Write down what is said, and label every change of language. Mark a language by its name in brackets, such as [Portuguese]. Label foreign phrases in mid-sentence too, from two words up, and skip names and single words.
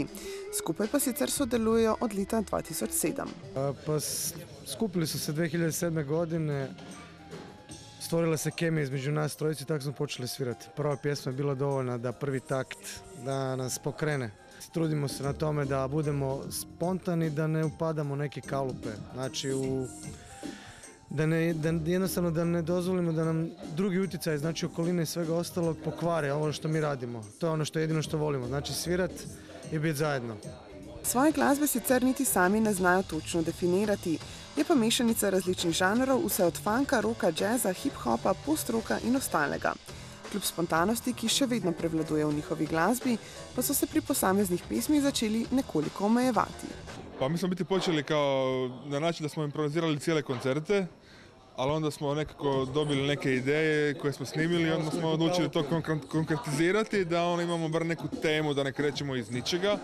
[Slovenian] Skupaj pa sicer sodelujejo od leta 2007. [Croatian] Skupili su se 2007. godine, stvorila se kemija između nas trojici i tako smo počeli svirati. Prva pjesma je bila dovoljna da prvi takt da nas pokrene. Trudimo se na tome da budemo spontani, da ne upadamo neke kalupe. Znači jednostavno da ne dozvolimo da nam drugi utjecaj, znači okoline i svega ostalog pokvare ono što mi radimo. To je ono što jedino što volimo, znači svirat i biti zajedno. [Slovenian] Svoje glasbe sicer niti sami ne znajo točno definirati, je pa mešanica različnih žanrov, vse od funka, roka, džeza, hip-hopa, post-roka in ostalega. Kljub spontanosti, ki še vedno prevladuje v njihovi glasbi, pa so se pri posameznih pesmih začeli nekoliko omejevati. [Croatian] Pa mi smo biti počeli kao na način da smo improvizirali cijele koncerte, ali onda smo nekako dobili neke ideje koje smo snimili i onda smo odlučili to konkretizirati, da imamo bar neku temu, da ne krećemo iz ničega.